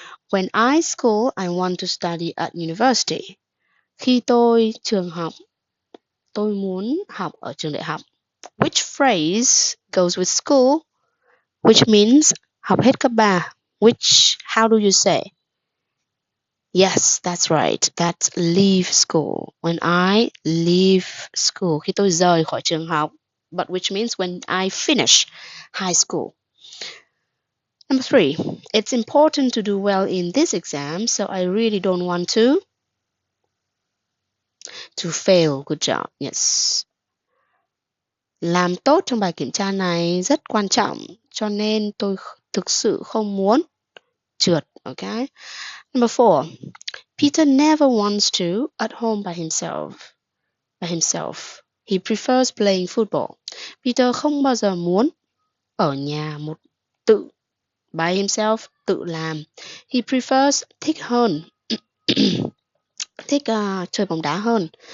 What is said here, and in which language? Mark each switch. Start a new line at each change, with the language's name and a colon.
English: When I school, I want to study at university.
Vietnamese: Khi tôi trường học, tôi muốn học ở trường đại học.
English: Which phrase goes with school? which means
Vietnamese: học hết cấp 3.
English: Which, how do you say? Yes, that's right. That's leave school. When I leave school,
Vietnamese: khi tôi rời khỏi trường học.
English: But which means when I finish high school. Number 3, it's important to do well in this exam, so I really don't want to fail. Good job. Yes.
Vietnamese: Làm tốt trong bài kiểm tra này rất quan trọng, cho nên tôi thực sự không muốn trượt.
English: Okay. Number 4, Peter never wants to at home by himself. He prefers playing football.
Vietnamese: Peter không bao giờ muốn ở nhà tự
English: by himself,
Vietnamese: tự làm.
English: He prefers
Vietnamese: thích hơn thích chơi bóng đá hơn.